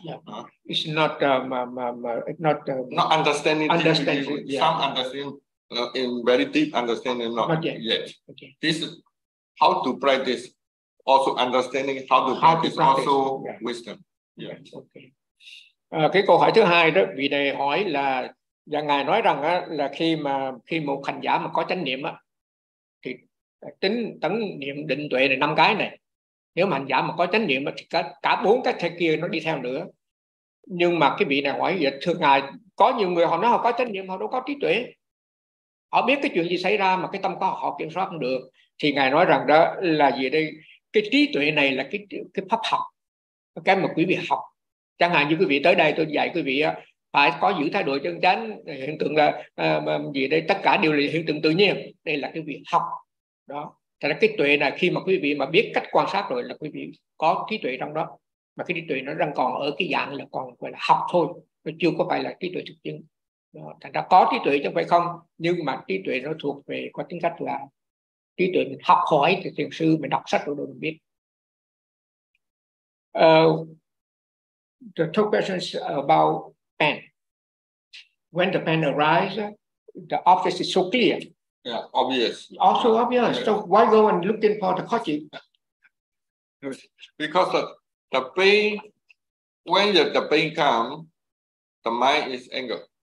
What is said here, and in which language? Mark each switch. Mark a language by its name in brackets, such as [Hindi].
[English] Yeah. It's not not understanding. Understanding. Deep, yeah. Some understanding in very deep understanding. Not yet. Okay. This is how to practice. also understanding how to practice also wisdom. Okay. [Vietnamese] Cái câu hỏi thứ hai đó, vị đề hỏi là và ngài nói rằng á, là khi mà khi một hành giả mà có chánh niệm á, thì tính tấn niệm định tuệ này năm cái này, nếu mà hành giả mà có chánh niệm thì cả bốn cái thể kia nó đi theo nữa. Nhưng mà cái vị này hỏi vậy, thưa ngài, có nhiều người họ nói họ có chánh niệm, họ đâu có trí tuệ, họ biết cái chuyện gì xảy ra mà cái tâm có họ kiểm soát không được. Thì ngài nói rằng đó là gì đây, cái trí tuệ này là cái pháp học, cái mà quý vị học. Chẳng hạn như quý vị tới đây tôi dạy quý vị á, phải có giữ thái độ chân chánh, hiện tượng là gì đây, tất cả đều là hiện tượng tự nhiên, đây là cái việc học đó. Thì cái tuệ này khi mà quý vị mà biết cách quan sát rồi là quý vị có trí tuệ trong đó, mà cái trí tuệ nó đang còn ở cái dạng là còn gọi là học thôi, nó chưa có phải là trí tuệ thực chứng. Thành ra có trí tuệ chứ phải không, nhưng mà trí tuệ nó thuộc về có tính cách là trí tuệ mình học hỏi từ thiền sư, mình đọc sách rồi mình biết. [English] The two questions about pain. When the pain arises, the obvious is so clear. Yeah, obvious. Also obvious. Yeah. So why go and looking for the khochi? Because the pain, when the pain comes, the mind is anger.